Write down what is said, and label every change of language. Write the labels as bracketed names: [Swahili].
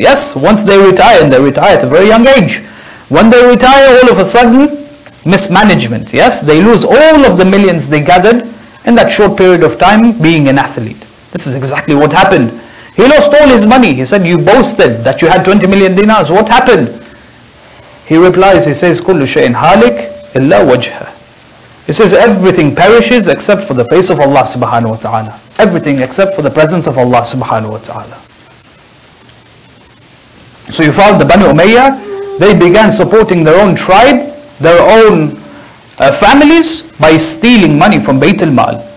[English] Yes, once they retire, and they retire at a very young age. When they retire, all of a sudden, mismanagement. Yes, they lose all of the millions they gathered in that short period of time being an athlete. This is exactly what happened. He lost all his money. He said, you boasted that you had 20 million dinars. What happened? He replies, he says, [Arabic] كُلُّ شَيْءٍ هَالِكٍ إِلَّا وَجْهَهُ. [English] He says, everything perishes except for the face of Allah subhanahu wa ta'ala. Everything except for the presence of Allah subhanahu wa ta'ala. So you found the Banu Umayyah, they began supporting their own tribe, their own families by stealing money from Bayt al-Mal.